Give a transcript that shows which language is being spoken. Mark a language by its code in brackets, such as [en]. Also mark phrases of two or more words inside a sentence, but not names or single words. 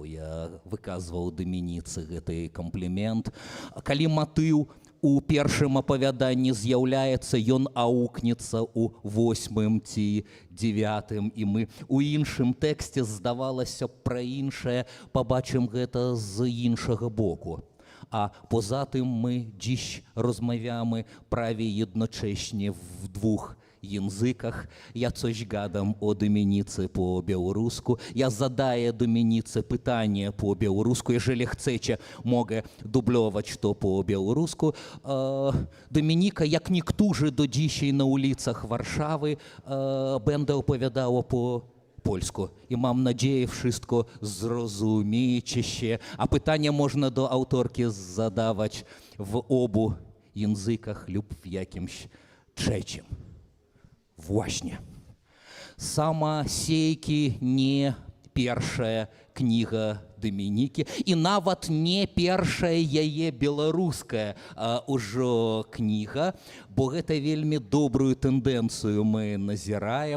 [be] Я выказваў Дамініцы гэты камплімент. Калі матыў у першым апавяданні з'яўляецца, ён аукнецца ў 8 ці 9, і мы у іншым тэксце, здавалася, пра іншае пабачым гэта з іншага боку. [uk] А поза тим ми dziś розмовляємо праві [pl] jednocześnie w dwóch językach. Ja coś gadam o Dominice po białorusku. Ja zadaję Dominice pytanie po białorusku. Jeżeli chcecie, mogę dublować to po białorusku. Dominika, jak niektórzy do dzisiaj na ulicach Warszawy, będę opowiadała po polsku. I mam nadzieję, wszystko zrozumiecie się. A pytania można do autorki zadawać w obu językach lub w jakimś trzecim. Właśnie. [be] Самосейки не першая кніга Дамінікі і нават не першая яе беларуская ўжо кніга, бо гэта вельмі добрую тэндэнцыю мы назіраем.